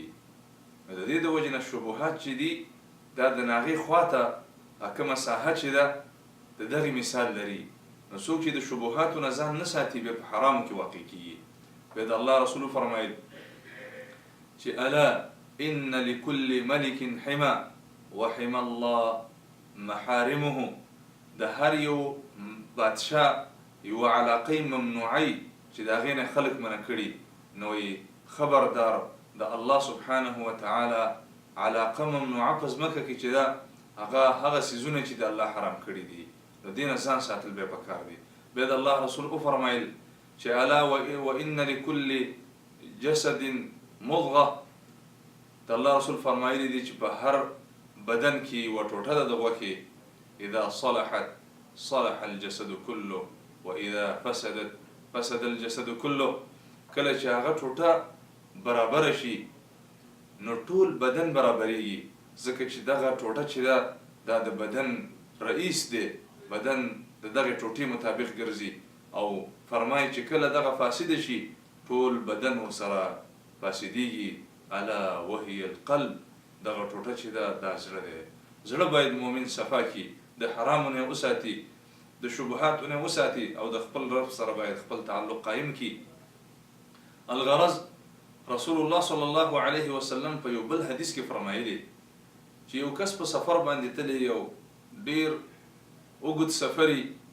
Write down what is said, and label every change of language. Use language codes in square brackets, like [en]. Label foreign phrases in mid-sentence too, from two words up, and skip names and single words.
[ps] نو د دې د وجې نه شبهات چې دي دا د ناغې خواته کومه ساحه چې ده د دغې مثال لري. نو څوک چې د شبهاتو نه ځان نه ساتي بیا په حرامو کې واقع کېږي. بیا د الله رسول فرمایل چې [ar] الا ان لكل ملك حما وحما الله محارمه، [ps] د هر یو بادشاه یو علاقه ممنوعی چې د هغې نه خلق منع کړي، نو خبردار د [ar] الله سبحانه وتعالی [ps] علاقه ممنوعه په ځمکه کې چې ده هغه څیزونه چې د الله حرام کړي دي، د دې نه ځان ساتل بیا پکار دي. بیا د الله رسول وفرمایل چې [ar] الا وان لكل جسد مضغه، [ps] د الله رسول فرمایلی دي چې په هر بدن کې یوه ټوټه ده د غوښې، [ar] اذا صلحت صلح الجسد كله واذا فسدت فسد الجسد كله. [ps] کله چې هغه ټوټه برابره شي نو ټول بدن برابریږي، ځکه چې دغه ټوټه چې ده دا د بدن رئیس دی، بدن د دغې ټوټې مطابق ګرځي. او فرمایي چې کله دغه فاسده شي ټول بدن ورسره فاسدېږي. [ar] الا وهي القلب، [ps] دغه ټوټه چې ده دا زړه دی. زړه باید مؤمن صفا کړي، د حرامو نه وساتي، د شبهاتو نه وساتي او د خپل رب سره باید خپل تعلق قایم کړي. الغرض [ar] رسول الله صلی الله علیه وسلم [ps] په یو بل حدیث کې فرمایلی چې یو کس په سفر باندې تللی، یو ډیر اوږد سفري